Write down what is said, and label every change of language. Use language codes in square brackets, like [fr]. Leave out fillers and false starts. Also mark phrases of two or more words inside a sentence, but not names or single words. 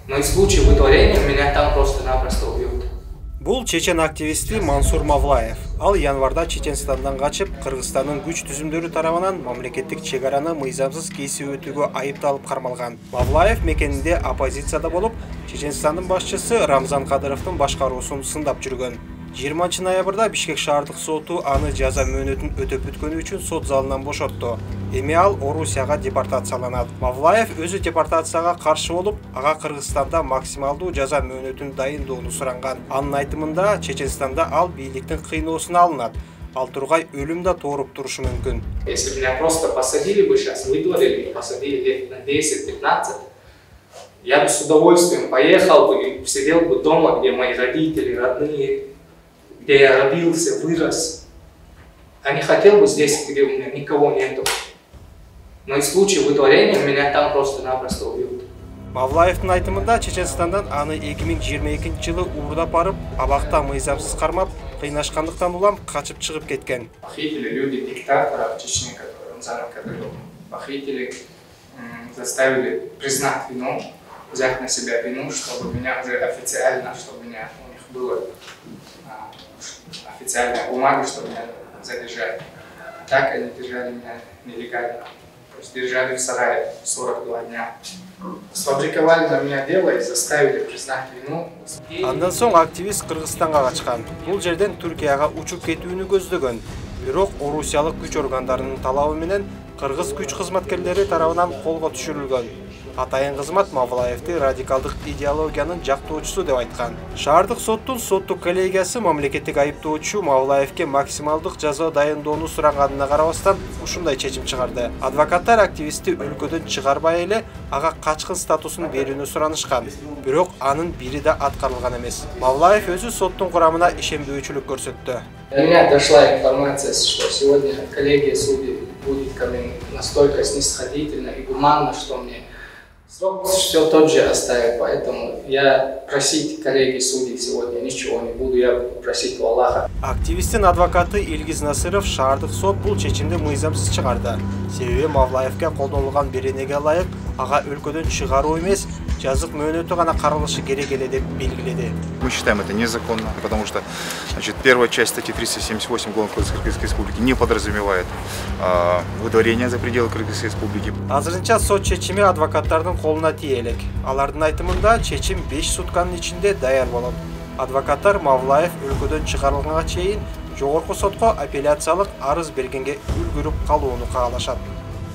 [ru] Но и в случае выдворения меня там просто-напросто убьют. [ky] Бул чечен активисти Мансур Мавлаев. Ал январда Чеченстандан качып, Кыргызстандын күч түзүмдөрү тарабынан мамлекеттик чек араны мыйзамсыз кесип өтүүгө айыпталып кармалган. Мавлаев мекенинде оппозицияда болуп, Чеченстандын башчысы Рамзан Кадыровдун башкаруусун сындап жүргөн. 20 ноябрда Бишкек шаардык соту аны жаза мөөнөтүн өтөп бүткөнү үчүн сот залынан бошотту. Эми ал Орусияга депортацияланат. Мавлаев өзү депортацияга каршы болуп, ага Кыргызстанда максималдуу жаза мөөнөтүн дайындоону суранган. Анын айтымында Чеченстанда ал бийликтин кыйноосуна алынат. Ал тургай өлүм да тооруп турушу мүмкүн. [ru] Если меня просто посадили бы сейчас, выдворили, посадили лет на 10-15, я бы с удовольствием поехал бы и сидел бы дома, где мои родители, родные, где я родился, вырос. А не хотел бы здесь, где у меня никого нету. Но и в случае выдворения меня там просто-напросто убьют. [ky] Мавлаевдин айтымында Чеченстандан аны 2022 жылы уурдап барып, абакта мыйзамсыз кармап, кыйнашкандыктан улам качып чыгып кеткен. [ru] Похитили люди диктатора в Чечне, Рамзана Кадырова. Похитили, заставили признать вину, взять на себя вину, чтобы меня уже официально, чтобы меня у них было официальная бумага, чтобы меня задержали. Так они держали меня нелегально. То есть держали в сарае 42 дня. Сфабриковали на меня дело и заставили признать вину. [ky] Андан соң активист Кыргызстанга качкан. Бул жерден Түркияга учуп кетүүнү көздөгөн. Бирок орусиялык күч органдарынын талабы менен кыргыз күч кызматкерлери тарабынан колго түшүрүлгөн. Атайын кызмат Мавлаевди радикалдык идеологиянын жактоочусу деп айткан. Шаардык соттун соттук коллегиясы мамлекеттик айыптоочу Мавлаевге максималдык жаза дайындоону суранганына карабастан ушундай чечим чыгарды. Адвокаттар активистти өлкөдөн чыгарбай эле ага качкын статусун берүүнү суранышкан. Бирок анын бири да аткарылган эмес. Мавлаев өзү соттун курамына ишенбөөчүлүк көрсөттү. [ru] До меня дошла информация, что сегодня коллегия судей будет ко мне настолько снисходительно и гуманно, что мне срок все тот же оставит, поэтому я просить коллеги судей сегодня ничего не буду, я буду просить у Аллаха. [ky] Активисттин адвокаты Илгиз Насыров шаардык сот бул чечимди мыйзамсыз чыгарды. Себеби Мавлаевге колдонулган беренеге ылайык ага өлкөдөн чыгаруу эмес, жазык мөөнөтү гана каралышы керек эле деп белгиледи. [ru] Мы считаем это незаконно, потому что первая часть статьи 378 Уголовного кодекса Кыргызской Республики не подразумевает выдворение за пределы Кыргызской Республики. [ky] Азырынча сот чечими адвокаттардын колуна тие элек. Алардын айтымында чечим 5 сутканын ичинде даяр болот. Адвокаттар Мавлаев өлкөдөн чыгарылганга чейин жогорку сотко апелляциялык арыз бергенге үлгүрүп калууну каалашат.